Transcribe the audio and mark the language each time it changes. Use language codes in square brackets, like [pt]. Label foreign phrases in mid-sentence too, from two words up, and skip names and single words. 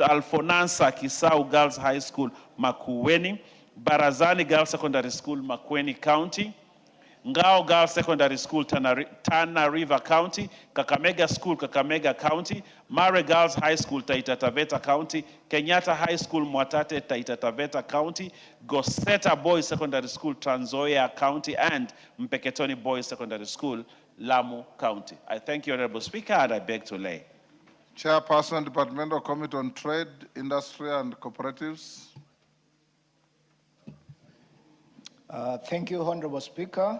[en] Alfonansa Kisau Girls High School, Makueni; Barazani Girls Secondary School, Makweny County; Ngao Girls Secondary School, Tana River County; Kakamega School, Kakamega County; Mare Girls High School, Taita Taveta County; Kenyatta High School, Mwatate, Taita Taveta County; Goseta Boys Secondary School, Trans Nzoia County; and Mpeketoni Boys Secondary School, Lamu County. I thank you, Honorable Speaker, and I beg to lay. Chairperson, Departmental Committee on Trade, Industry and Cooperatives. Thank you, Honorable Speaker.